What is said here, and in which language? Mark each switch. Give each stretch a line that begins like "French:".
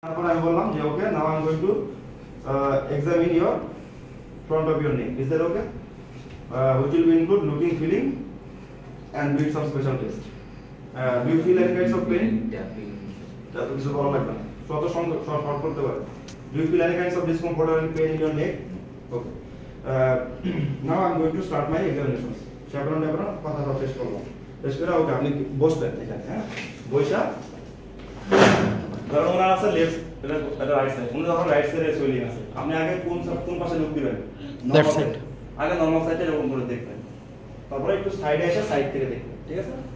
Bangla: তারপর আমি বললাম যে
English: Okay now I am going to examine your front of your neck. Is that okay? Which will be include looking, feeling, and doing some special test. Do you feel any kinds of pain? That is all like that.
Bangla: Short করতে পারে.
English: Do you feel any kinds of discomfort or pain in your neck? Okay. Now I am going to start my examination.
Bangla: Chaperon কথা test করব। Test করে ওকে আপনি বসবেন এখানে, হ্যাঁ? বসা ধরুন ওনার আছে লেফট এটা রাইট সাইড, উনি যখন রাইট সাইডে সোয়েলিং আছে, আপনি আগে কোন পাশে লুক দিবেন? Left side. আগে নরমাল সাইডে এরকম করে দেখবেন, তারপরে একটু সাইডে এসে সাইড থেকে দেখবেন, ঠিক আছে?